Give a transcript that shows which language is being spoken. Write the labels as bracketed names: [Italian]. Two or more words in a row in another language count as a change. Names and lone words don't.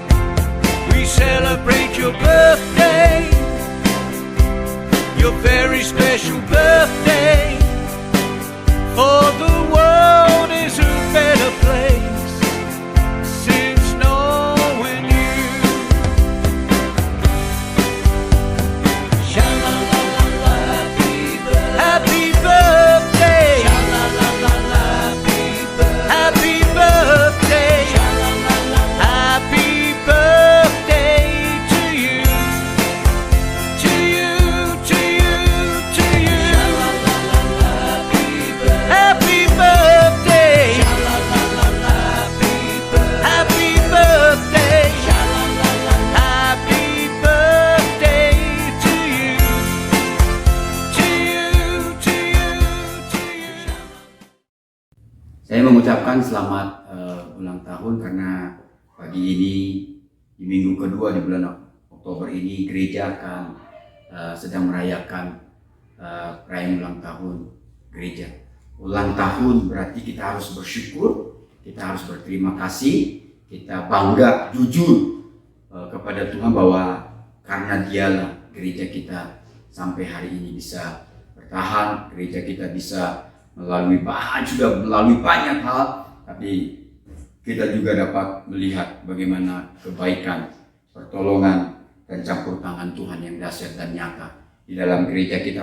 [English] We celebrate special birthday, for the world is a better place since knowing you. Sha-la-la-la-la, happy birthday. Sha-la-la-la-la, happy birthday. Happy birthday to you. To you, to you, to you. Happy birthday. Happy birthday. Happy birthday to you. To you, to you, to you. [Indonesian] Saya mengucapkan selamat ulang tahun karena pagi ini di minggu kedua di bulan Oktober ini gereja akan sedang merayakan perayaan ulang tahun gereja. Ulang tahun berarti kita harus bersyukur, kita harus berterima kasih, kita bangga, jujur kepada Tuhan bahwa karena Dialah gereja kita sampai hari ini bisa bertahan, gereja kita bisa melalui banyak hal, tapi kita juga dapat melihat bagaimana kebaikan, pertolongan, dan campur tangan Tuhan yang dahsyat dan nyata di dalam gereja kita.